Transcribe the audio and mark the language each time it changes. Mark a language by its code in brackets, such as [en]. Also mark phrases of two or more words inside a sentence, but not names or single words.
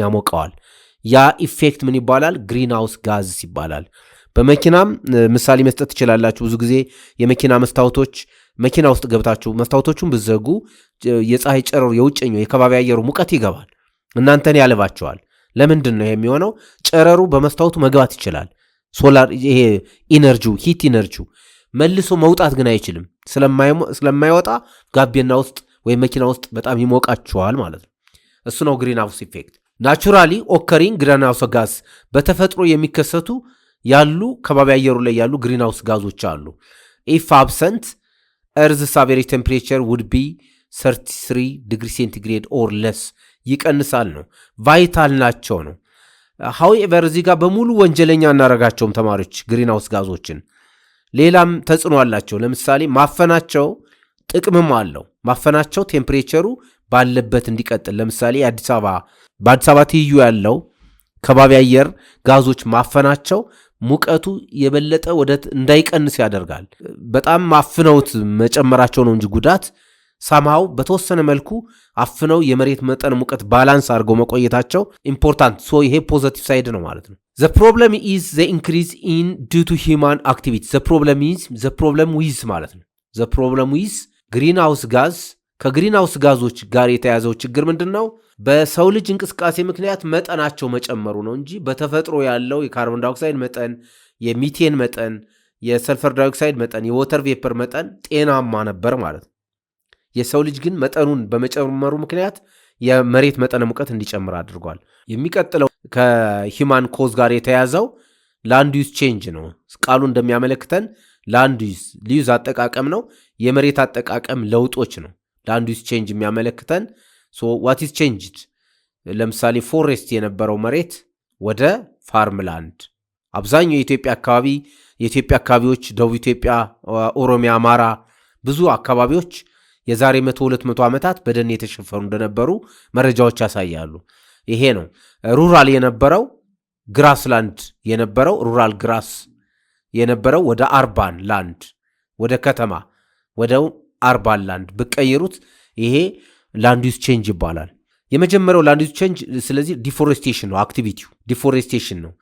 [am] ያሞቀዋል ያ ኢፌክት ምን ይባላል [en] greenhouse gas [am] ይባላል በመኪናም ምሳሌ መስጠት ትችላላችሁ ብዙ ጊዜ የመኪና መስታወቶች መኪና ውስጥ ገብታችሁ መስታወቶቹን ብዘጉ የፀሐይ ጨረሩ የውጭኛው የከባቢ አየሩ ሙቀት ይገባል እናንተን ያለባቸዋል ለምንድን ነው የሚሆነው ጨረሩ በመስታወቱ መግባት ይችላል ሶላር ይሄ ኢነርጂው [en] heat energy [am] መልሶ መውጣት ግን አይችልም ስለማይወጣ ጋቢና ውስጥ ወይ መኪና ውስጥ በጣም ይሞቃቸዋል ማለት ነው እሱ ነው [en] greenhouse effect naturally occurring greenhouse gas [am] በተፈጥሮ የሚከሰቱ ያሉ ከባቢ አየሩ ላይ ያሉ ግሪንሃውስ ጋዞች አሉ [en] if absent earth's average temperature would be 33 degree centigrade or less [am] ይቀንሳል ነው ቫይታል ናቸው ነው however እዚህ ጋር በሙሉ ወንጀለኛ እናረጋቸውም ተማሪዎች ግሪንሃውስ ጋዞችን ሌላም ተጽዕኖ አላቸው ለምሳሌ ማፈናቸው ጥቅምም አለው ማፈናቸው ቴምፕሬቸሩ ባለበት እንዲቀጥል ለምሳሌ በአዲስ አበባ ትይዩ ያለው ከባቢ አየር ጋዞች ማፈናቸው ሙቀቱ የበለጠ ወደት እንዳይቀንስ ያደርጋል በጣም ማፍነውት መጨመራቸው ነው እንጂ ጉዳት ሳማው በተወሰነ መልኩ አፍነው የመሬት መጠን ሙቀት ባላንስ አድርገው መቆየታቸው [en] important so [am] ይሄ ፖዚቲቭ ሳይድ ነው ማለት ነው [en] the problem is the increase in due to human activity the problem with [am] ማለት ነው [en] the problem with greenhouse gas ከግሪንሃውስ [am] ጋዞች ጋር የተያዘው ችግር ምንድነው በሰው ልጅ እንቅስቃሴ ምክንያት መጠናቸው መጨመሩ ነው እንጂ በተፈጥሮ ያለው የካርቦን ዳይኦክሳይድ መጠን የሚቴን መጠን የሰልፈር ዳይኦክሳይድ መጠን [en] water vapor [am] መጠን ጤናማ ነበር ማለት ነው የሰው ልጅ ግን መጠኑን በመጨመሩ ምክንያት የመሬት መጠን ሙቀት እንዲጨምር አድርጓል የሚቀጥለው [en] human cause [am] ጋር የተያዘው [en] land use change [am] ነው ቃሉ እንደሚያመለክተን [en] land use [am] አጠቃቀም ነው የመሬት አጠቃቀም ለውጦች ነው [en] land use change [am] የሚያመለክተን [en] so what is changed [am] ለምሳሌ ፎሬስት የነበረው መሬት ወደ ፋርምላንድ አብዛኛው የኢትዮጵያ አካባቢዎች ደቡብ ኢትዮጵያ ኦሮሚያ አማራ ብዙ አካባቢዎች የዛሬ 100-200 ዓመታት በደን የተሸፈኑ እንደነበሩ መረጃዎች ያሳያሉ ይሄ ነው ሩራል የነበረው ግራስላንድ የነበረው [en] rural grass [am] የነበረው ወደ [en] urban land [am] ወደ ከተማ ወደ [en] urban land [am] በቀየሩት ይሄ [en] land use change [am] ይባላል የመጀመሪያው [en] land use change [am] ስለዚህ ዲፎሬስቴሽን ነው አክቲቪቲው ዲፎሬስቴሽን